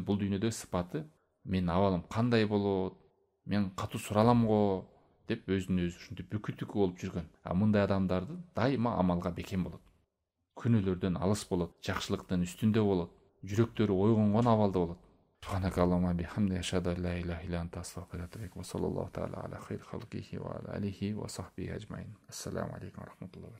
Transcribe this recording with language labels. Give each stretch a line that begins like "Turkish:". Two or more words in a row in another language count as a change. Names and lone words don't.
Kyrgyz: Бул дүйнөдө сыпаты, менин абалым кандай болот? Мен катуу суралам го деп өзүн өзү ушинтип бүкү-түкү болуп жүргөн. А мындай адамдарды дайыма амалга бекем болот. Күнөөлөрдөн алыс болот, жакшылыктын үстүндө болот, жүрөктөрү ойгонгон абалда болот.
Arabic: سبحانك اللهم وبحمدك أشهد أن لا إله إلا أنت أستغفرك وأتوب إليك. وصلى الله تعالى على خير خلقه وعلى آله وصحبه أجمعين. السلام عليكم ورحمة الله وبركاته.